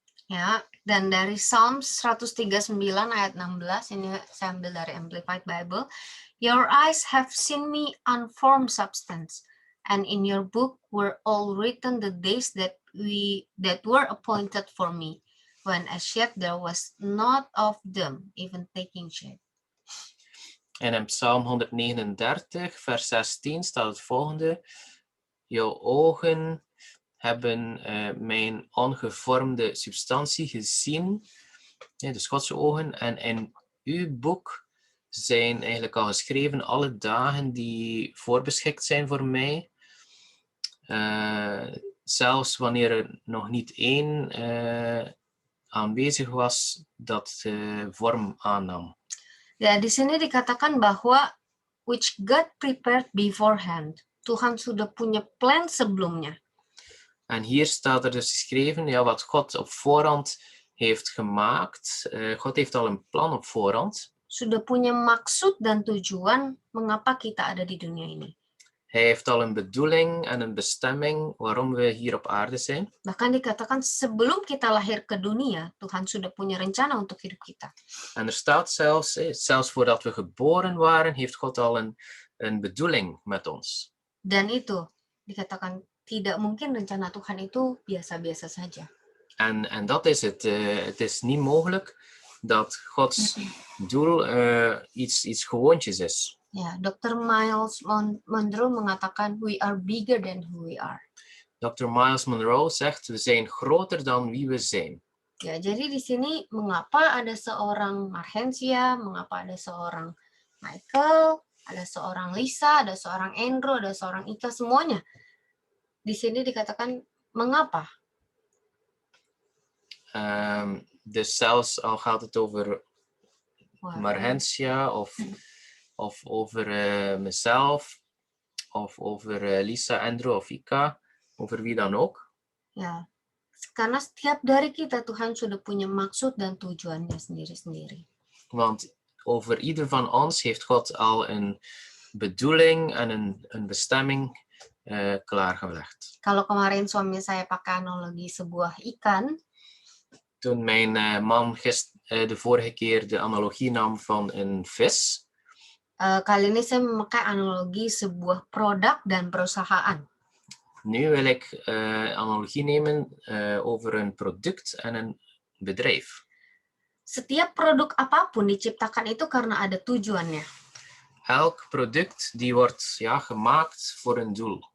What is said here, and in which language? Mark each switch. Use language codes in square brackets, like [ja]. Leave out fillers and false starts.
[id] Ya, dan dari Psalms 139 ayat 16, ini saya ambil dari Amplified Bible. [en] Your eyes have seen me unformed substance, and in your book were all written the days that were appointed for me, when as yet there was not of them even taking shape. [nl] En in Psalm 139, vers 16 staat het volgende. Jouw ogen hebben mijn ongevormde substantie gezien, dus Gods ogen, en in uw boek zijn eigenlijk al geschreven alle dagen die voorbeschikt zijn voor mij. Zelfs wanneer er nog niet één aanwezig was dat vorm aannam. [id] Ya, di sini dikatakan bahwa [en] which God prepared beforehand. [id] Tuhan sudah punya plan sebelumnya. [nl] En hier staat er dus geschreven, ja, wat God op voorhand heeft gemaakt. God heeft al een plan op voorhand. [id] Sudah punya maksud dan tujuan mengapa kita ada di dunia ini. [nl] Hij heeft al een bedoeling en een bestemming waarom we hier op aarde zijn. [id] Bahkan dikatakan sebelum kita lahir ke dunia, Tuhan sudah punya rencana untuk hidup kita. [nl] En er staat zelfs voordat we geboren waren, heeft God al een bedoeling met ons. [id] Dan itu dikatakan tidak mungkin rencana Tuhan itu biasa-biasa saja. [nl] En dat is het. Het is niet mogelijk dat Gods doel iets gewoontjes is. [id] Ya, Dr. Miles Monroe mengatakan [en] we are bigger than who we are. [nl] Dr. Miles Monroe zegt, we zijn groter dan wie we zijn. [id] Ya, jadi di sini mengapa ada seorang Marhensia, mengapa ada seorang Michael, ada seorang Lisa, ada seorang Andrew, ada seorang Ika, semuanya. Di sini dikatakan mengapa? [nl] Dus zelfs al gaat het over Marhensia of over mezelf of over Lisa, Andrew of Ika, over wie dan ook. [id] Ya, karena setiap dari kita Tuhan sudah punya maksud dan tujuannya sendiri-sendiri. [nl] Want over ieder van ons heeft God al een bedoeling en een bestemming klaargelegd. [id] Kalau kemarin suami saya pakai analogi sebuah ikan, [nl] toen mijn man de vorige keer de analogie nam van een vis, [id] kali ini saya memakai analogi sebuah produk dan perusahaan. [nl] Nu wil ik analogie nemen over een product en een bedrijf. [id] Setiap produk apapun diciptakan itu karena ada tujuannya. [nl] Elk product die wordt gemaakt voor een doel.